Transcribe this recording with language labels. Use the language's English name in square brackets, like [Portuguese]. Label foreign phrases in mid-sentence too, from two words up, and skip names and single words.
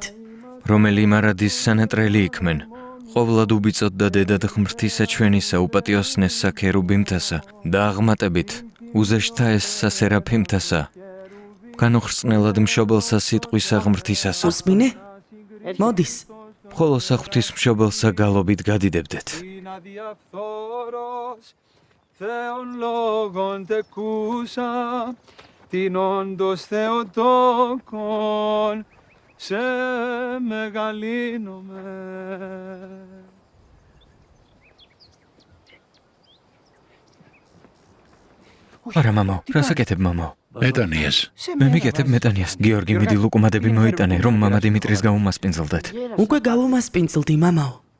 [Georgian] რომელი მარადის სანატრელი იქმენ, ყოვლად უბიწოდ და დედად ღმრთისა ჩვენისა უპატიოსნესსა ქერუბიმთასა და აღმატებით უზეშთა ესსა სერაფიმთასა, განუხრწნელად მშობელსა სიტყვისა ღმრთისასა. უსმინე? მოდის. ხოლო საღვთისმშობელსა გალობით გადიდებდეთ. [Greek] Θεόν λόγον τεκούσα, την όντως Θεοτόκον, σε μεγαλύνομαι. [Georgian] არა მამაო, რას აკეთებ მამაო? მეტანიას. მე მიკეთებ მეტანიას. გიორგი მიდი ლუკუმადები მოიტანე, რომ მამა დიმიტრის გაუმასპინძლდეთ. უკვე გავუმასპინძლდი, მამაო.